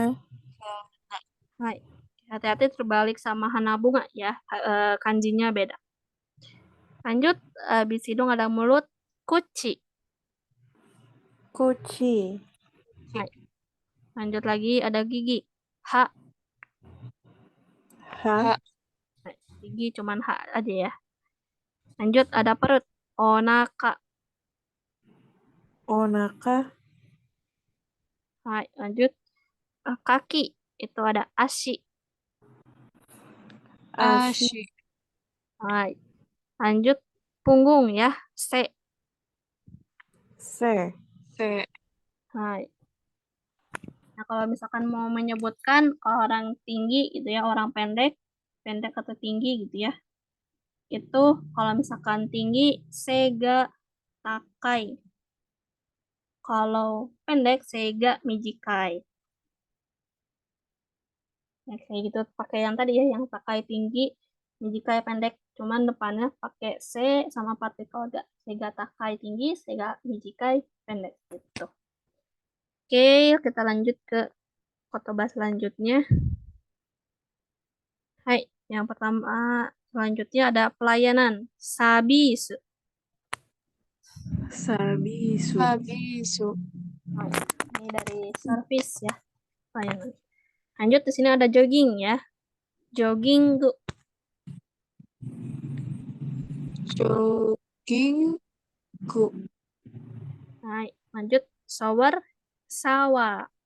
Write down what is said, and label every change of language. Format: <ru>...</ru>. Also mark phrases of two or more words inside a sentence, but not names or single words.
<id>Hai. Hati-hati terbalik sama hana bunga ya. Kanjinya beda. Lanjut, habis hidung ada mulut. Kuci. Kuci. Hai. Lanjut lagi ada gigi. Ha. Ha. Ha. Hai. Gigi cuman ha aja ya. Lanjut ada perut. Onaka. Onaka. Hai. Lanjut kaki. Itu ada ashi. Ashi. Ashi. Hai. Lanjut punggung ya. Se. Se. Se. Hai. Nah, kalau misalkan mau menyebutkan orang tinggi gitu ya, orang pendek, pendek atau tinggi gitu ya. Itu kalau misalkan tinggi</id> <ja>sega takai.</ja> <id>Kalau pendek</id> <ja>sega mijikai.</ja> <id>Ya, kayak gitu pakai yang tadi ya, yang takai tinggi, mijikai pendek. Cuman depannya pakai se sama partikel ga.</id> <ja>Sega takai</ja> <id>tinggi,</id> <ja>sega mijikai</ja> <id>pendek gitu. Oke, kita lanjut ke kotoba selanjutnya. Hai, yang pertama selanjutnya ada pelayanan. Sabisu. Sabisu. Habisu. Hai, ini dari service ya, pelayanan. Lanjut di sini ada jogging ya. Jogging gu. Jogging. Ku. Hai, lanjut shower sawa.</id>